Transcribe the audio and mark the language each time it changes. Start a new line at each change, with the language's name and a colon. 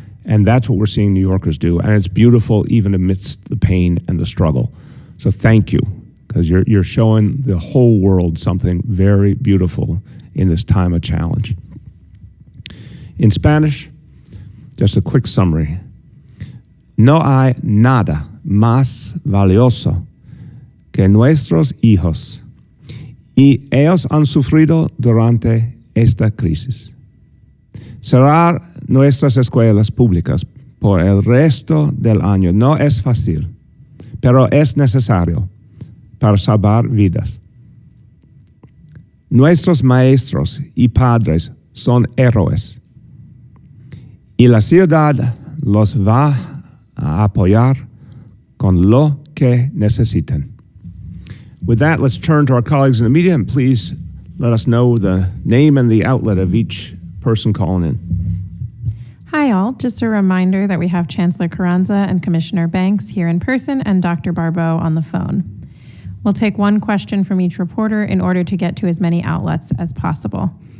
English: And that's what we're seeing New Yorkers do. And it's beautiful even amidst the pain and the struggle. So thank you, because you're showing the whole world something very beautiful in this time of challenge. In Spanish, just a quick summary.
Spanish: No hay nada más valioso que nuestros hijos, y ellos han sufrido durante esta crisis. Cerrar nuestras escuelas públicas por el resto del año no es fácil, pero es necesario para salvar vidas. Nuestros maestros y padres son héroes, y la ciudad los va a apoyar con lo que necesitan.
English: With that, let's turn to our colleagues in the media, and please let us know the name and the outlet of each person calling in. Hi all, just a reminder that we have Chancellor Carranza and Commissioner Banks here in person and Dr. Barbeau on the phone. We'll take one question from each reporter in order to get to as many outlets as possible.